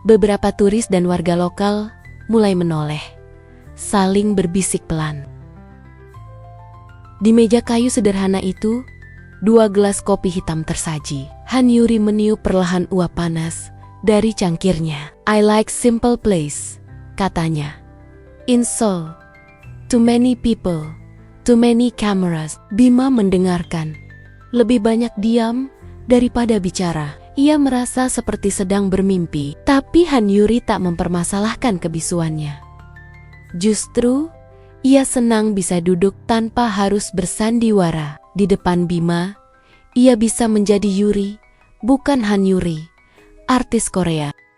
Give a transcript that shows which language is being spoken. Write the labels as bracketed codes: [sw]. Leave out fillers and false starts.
[id] Beberapa turis dan warga lokal mulai menoleh, saling berbisik pelan. Di meja kayu sederhana itu, 2 gelas kopi hitam tersaji. Han Yuri meniup perlahan uap panas dari cangkirnya. [en] I like simple place, katanya. In Seoul, too many people, too many cameras. [id] Bima mendengarkan, lebih banyak diam daripada bicara. Ia merasa seperti sedang bermimpi, tapi Han Yuri tak mempermasalahkan kebisuannya. Justru, ia senang bisa duduk tanpa harus bersandiwara. Di depan Bima, ia bisa menjadi Yuri, bukan Han Yuri, artis Korea.